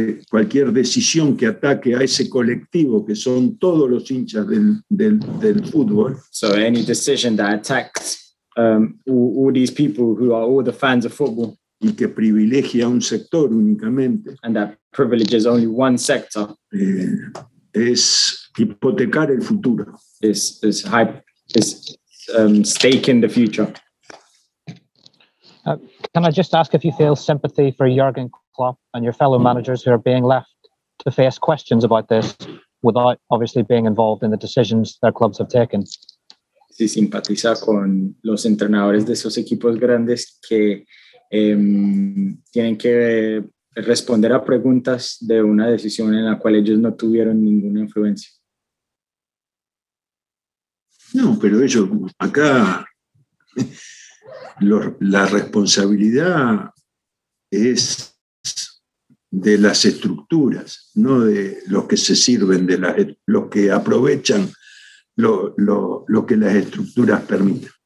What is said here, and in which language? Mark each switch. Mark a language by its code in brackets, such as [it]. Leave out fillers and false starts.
[es] cualquier decisión que ataque a ese colectivo que son todos los hinchas del fútbol? [en] So any decision that attacks all these people who are all the fans of football, [es] y que privilegia a un sector únicamente, [en] and that privileges only one sector, [es] es hipotecar el futuro. [en] Is staking the future. Can I just ask if you feel sympathy for Jurgen Klopp and your fellow managers who are being left to face questions about this without obviously being involved in the decisions their clubs have taken? [es] Si simpatiza con los entrenadores de esos equipos grandes que tienen que responder a preguntas de una decisión en la cual ellos no tuvieron ninguna influencia. No, pero ellos acá la responsabilidad es de las estructuras, no de los que se sirven los que aprovechan lo que las estructuras permiten.